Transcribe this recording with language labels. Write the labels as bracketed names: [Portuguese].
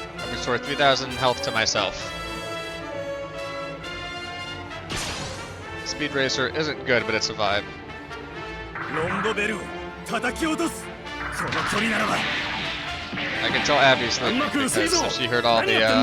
[English] Restore 3,000 health to myself. Speed Racer isn't good, but it's a vibe. [Japanese] ロンドベルを叩き落とすこの距離ならば [English] I can tell Abby's sleeping because she heard all the